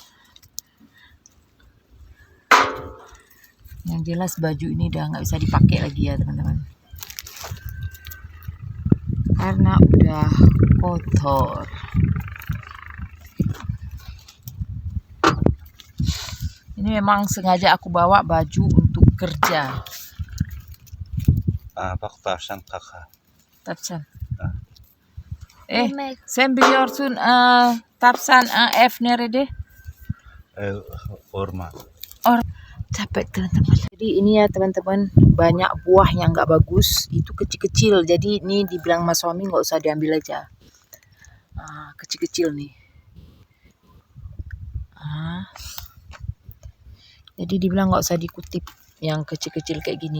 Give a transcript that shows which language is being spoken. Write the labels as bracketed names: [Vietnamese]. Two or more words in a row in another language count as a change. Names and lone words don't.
[Indonesian] Yang jelas baju ini udah nggak bisa dipakai lagi ya teman-teman. Karena udah kotor. Ini memang sengaja aku bawa baju untuk kerja. [Turkish] Bak tavşan kaka. Tapsan. Sen biliyorsun Tapsan F nerede? Orman. [Indonesian] Capek teman-teman. Jadi ini ya teman-teman, banyak buah yang nggak bagus, itu kecil-kecil. Jadi ini dibilang mas suami nggak usah diambil aja. Kecil-kecil nih. Jadi dibilang nggak usah dikutip yang kecil-kecil kayak gini.